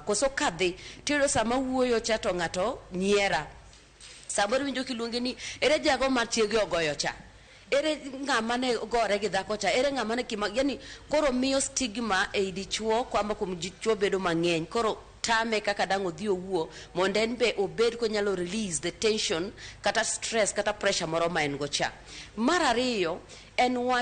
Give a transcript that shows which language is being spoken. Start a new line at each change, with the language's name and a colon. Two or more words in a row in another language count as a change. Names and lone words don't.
Luo (Kenya and Tanzania): Koso kadhi tiyudo sama wuoyo cha to ng'ato nyiera. Samoro winjo kiluonge ni ere jago mar chiege ogoyo cha, ere ng'ama ne gore gi dhako cha, ere ng'ama ne yani koro miyo stigma e dichuo kwamba kuom dichuo bedo mang'eny. Koro tame kaka dang' odhi owuo mondo en be obed ko nyalo
English: release the tension
Luo (Kenya and Tanzania): kata stress kata pressure moro ma en go cha. Mar ariyo en wach